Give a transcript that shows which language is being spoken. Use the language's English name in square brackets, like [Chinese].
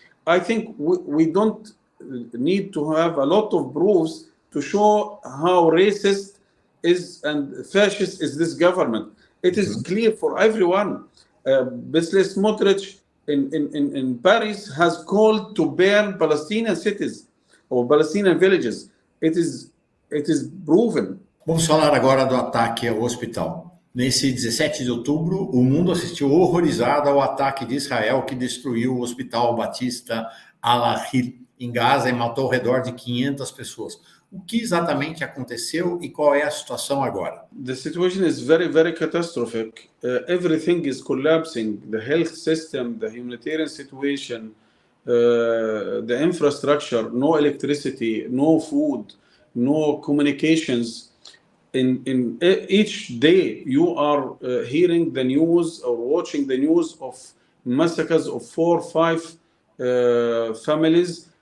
[English] I think we don't need to have a lot of proofs to show how racist is and fascist is this government. It is clear for everyone. Bezalel Smotrich in Paris has called to burn Palestinian cities or Palestinian villages. It is proven. [Portuguese] Vamos falar agora do ataque ao hospital. Nesse 17 de outubro, o mundo assistiu horrorizado ao ataque de Israel que destruiu o Hospital Batista Al-Ahil em Gaza e matou ao redor de 500 pessoas. O que exatamente aconteceu e qual é a situação agora? [English] The situation is very, very catastrophic. Everything is collapsing. The health system, the humanitarian situation, the infrastructure, no electricity, no food, no communications. In each day, you are hearing the news or watching the news of massacres of 4 or 5 families.